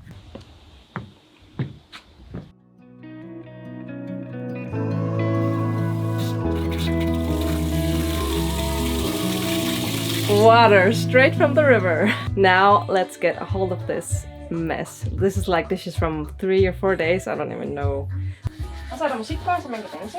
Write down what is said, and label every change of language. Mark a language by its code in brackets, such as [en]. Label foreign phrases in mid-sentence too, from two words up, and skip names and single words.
[en] Water straight from the river. Now let's get a hold of this mess. This is like dishes from 3 or 4 days, I don't even know. [da] Og så er der musik på, så man kan danse.